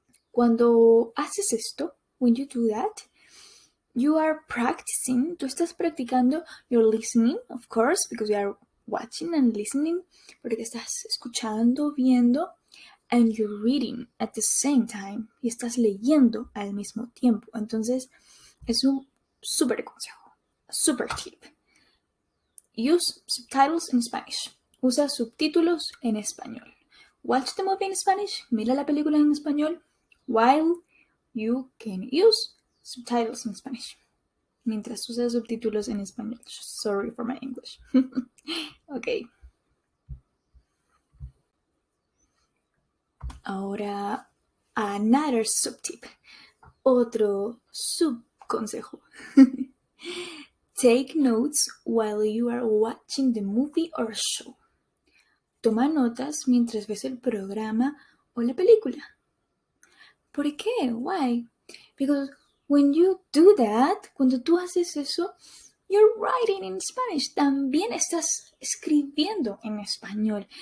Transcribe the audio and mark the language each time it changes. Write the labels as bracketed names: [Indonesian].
[Spanish] Cuando haces esto, [English] when you do that, you are practicing, [Spanish] tú estás practicando [English] your listening, of course, because you are watching and listening, [Spanish] porque estás escuchando, viendo, [English] and you're reading at the same time, [Spanish] y estás leyendo al mismo tiempo. Entonces, es un súper consejo, [English] super tip. Use subtitles in Spanish. [Spanish] Usa subtítulos en español. [English] Watch the movie in Spanish, [Spanish] mira la película en español, [English] while you can use subtitles in Spanish. [Spanish] Mientras usas subtítulos en español. [English] Sorry for my English. Ok. [Spanish] Ahora, [English] another subtip. [Spanish] Otro subconsejo. [English] Take notes while you are watching the movie or show. [Spanish] Toma notas mientras ves el programa o la película. ¿Por qué? [English] Why? Because when you do that, [Spanish] cuando tú haces eso, [English] you're writing in Spanish. [Spanish] También estás escribiendo en español.